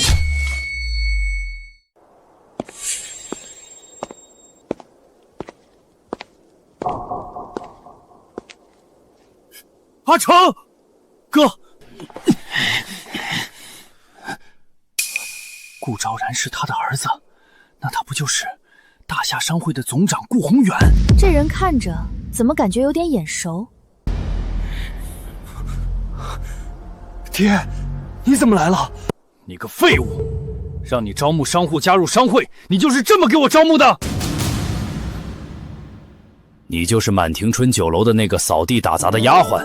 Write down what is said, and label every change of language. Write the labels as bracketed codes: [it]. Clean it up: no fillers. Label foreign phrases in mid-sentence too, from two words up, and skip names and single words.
[zh] 阿成，哥，顾昭然是他的兒子，那他不就是大夏商會的總長顧宏遠？這人看着怎麼感覺有點眼熟？爹，你怎麼來了？你個廢物！讓你招募商戶加入商會，你就是這麼給我招募的？你就是滿庭春酒樓的那個掃地打雜的丫鬟？